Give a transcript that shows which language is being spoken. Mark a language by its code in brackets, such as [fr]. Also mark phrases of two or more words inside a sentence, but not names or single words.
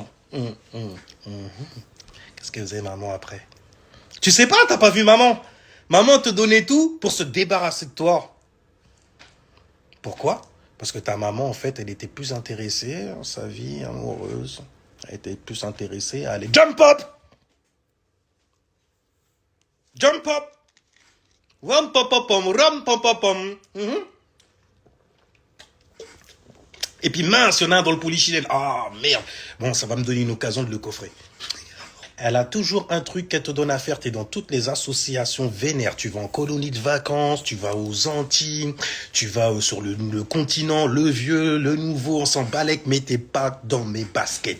[fr] Qu'est-ce qu'elle faisait, maman, après? Tu sais pas, t'as pas vu maman. Maman te donnait tout pour se débarrasser de toi. Pourquoi? Parce que ta maman, en fait, elle était plus intéressée en sa vie amoureuse. Elle était plus intéressée à aller [en] jump up! Jump up! Ram pom pom pom, ram pom pom pom. [fr] Et puis mince, il y en a un dans le polichinelle. Ah merde. Bon, ça va me donner une occasion de le coffrer. Elle a toujours un truc qu'elle te donne à faire. Tu es dans toutes les associations vénères. Tu vas en colonie de vacances, tu vas aux Antilles, tu vas sur le continent, le vieux, le nouveau, on s'en balèque, mais t'es pas dans mes baskets.